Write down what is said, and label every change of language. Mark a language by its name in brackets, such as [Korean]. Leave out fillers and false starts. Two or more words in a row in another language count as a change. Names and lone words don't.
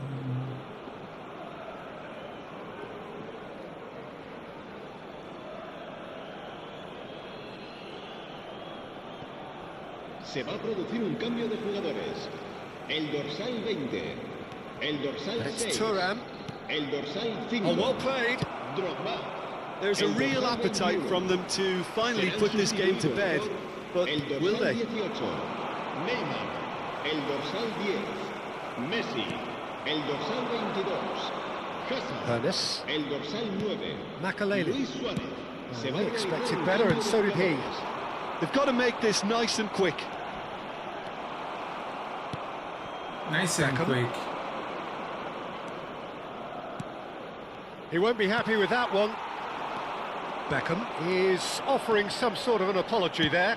[Spanish] Se va a producir un cambio de jugadores. El dorsal 20. El dorsal [English] It's [Spanish] 6. Thuram. El dorsal 5. [English] Oh, well played. Drogba. There's a real appetite from them to finally put this game to bed, but [Spanish] El dorsal [English] will they? [Spanish] 18. Neymar. El dorsal 10. Messi. El dorsal 22. Hazard. Ernest. El dorsal 9. Makaleli. Luis Suárez. Se va [English] They [Spanish] a [English] expected [Spanish] realizar [English] better [Spanish] un [English] and so did he. They've got to make this nice and quick. Nice and Beckham. quick. He won't be happy with that one. Beckham is offering some sort of an apology there.